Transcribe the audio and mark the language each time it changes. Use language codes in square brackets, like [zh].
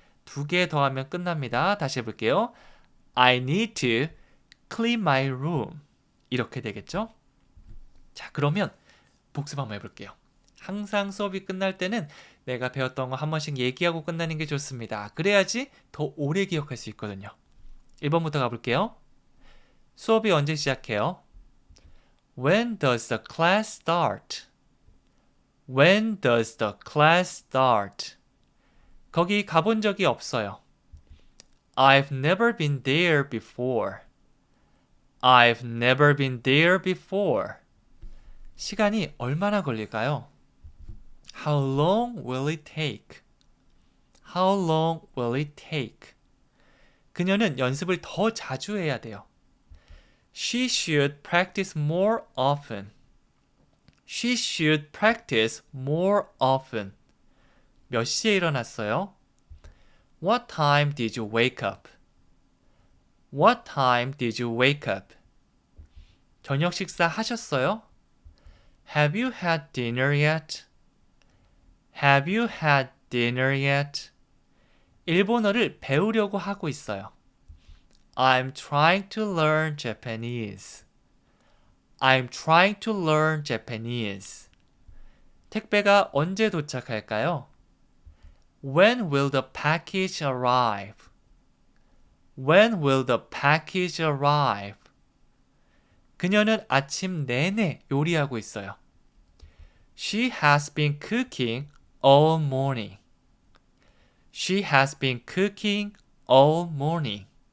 [ko] 2개 더하면 끝납니다. 다시 해볼게요. [en] I need to clean my room. [ko] 이렇게 되겠죠? 자, 그러면 복습 한번 해볼게요. 항상 수업이 끝날 때는 내가 배웠던 거 한 번씩 얘기하고 끝나는 게 좋습니다. 그래야지 더 오래 기억할 수 있거든요. 1번부터 가볼게요. 수업이 언제 시작해요? [en] When does the class start? When does the class start? [ko] 거기 가본 적이 없어요. [en] I've never been there before. I've never been there before. [ko] 시간이 얼마나 걸릴까요? [en] How long will it take? How long will it take? [ko] 그녀는 연습을 더 자주 해야 돼요. [en] She should practice more often. She should practice more often. [ko] 몇 시에 일어났어요? [en] What time did you wake up? What time did you wake up? [ko] 저녁 식사 하셨어요? [en] Have you had dinner yet? Have you had dinner yet? [ko] 일본어를 배우려고 하고 있어요. [en] I'm trying to learn Japanese. I'm trying to learn Japanese. [ko] 택배가 언제 도착할까요? [en] When will the package arrive? When will the package arrive? [ko] 그녀는 아침 내내 요리하고 있어요. [en] She has been cooking all morning. She has been cooking all morning.